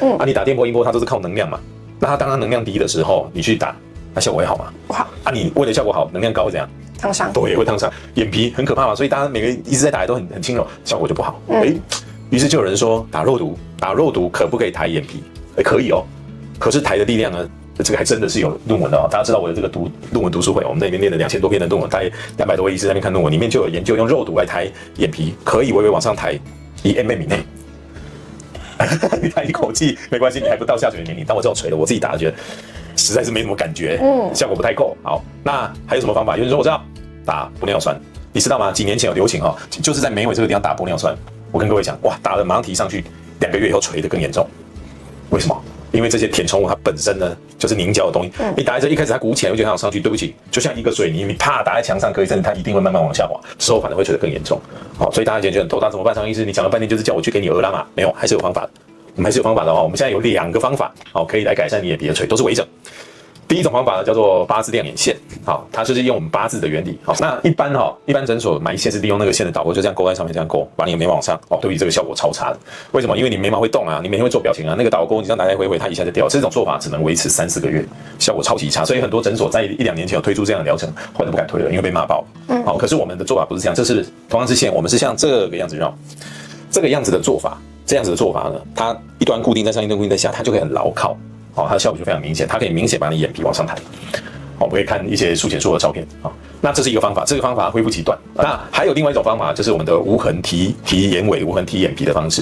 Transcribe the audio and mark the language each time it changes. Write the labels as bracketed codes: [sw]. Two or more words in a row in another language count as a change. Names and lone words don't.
[zh] 你打電波、音波，它都是靠能量嘛。那它當它能量低的時候，你去打，那效果會好嗎？不好。你為了效果好，能量高會怎樣？燙傷。對，會燙傷。眼皮很可怕嘛，所以大家每個人一直在打都很輕柔，效果就不好。於是就有人說打肉毒可不可以抬眼皮？可以哦。可是抬的力量呢？這個還真的是有論文的哦。大家知道我的這個論文讀書會，我們那邊念了2000多篇的論文，大概200多位醫師在那邊看論文，裡面就有研究用肉毒來抬眼皮，可以微微往上抬1 mm 以內。你嘆一口氣沒關係，你還不到下垂的年齡。但我這種垂的，我自己打的覺得實在是沒什麼感覺，效果不太夠。好，那還有什麼方法？有人說我知道打玻尿酸，你知道嗎？幾年前有流行哈，就是在眉尾這個地方打玻尿酸。我跟各位講，哇，打了馬上提上去，2個月以後垂得更嚴重。為什麼？因為這些填充物它本身呢就是凝膠的東西，你打在這一開始它鼓起來，我覺得它有上去，對不起，就像一個水泥，你啪打在牆上可以，甚至它一定會慢慢往下滑，之後反而會垂得更嚴重。好，所以大家覺得很頭大怎麼辦？張醫師，你講了半天就是叫我去給你額拉嘛？沒有，還是有方法的。我們還是有方法的哦。我們現在有2個方法，好，可以來改善你眼皮的垂，都是微整。第一種方法呢叫做八字亮眼線，好，它就是用我們八字的原理。好，那一般診所埋線是利用那個線的導钩，就這樣勾在上面，這樣勾，把你的眉毛往上。哦，對不起，這個效果超差的。為什麼？因為你眉毛會動啊，你每天會做表情啊，那個導鈎你這樣來來回回，它一下就掉。這種做法只能維持3、4個月，效果超級差。所以很多診所在1、2年前有推出這樣的療程，後來都不敢推了，因為被罵爆。好，可是我們的做法不是這樣，這是同樣是線，我們是像這個樣子繞，這個樣子的做法，呢，它一端固定在上，一端固定在下，它就可以很牢靠。好，它的效果就非常明顯，它可以明顯把你眼皮往上抬。好，我們可以看一些术前术的照片。好，那這是一個方法，這個方法恢復期短。那還有另外一種方法，就是我們的無痕提眼尾、無痕提眼皮的方式。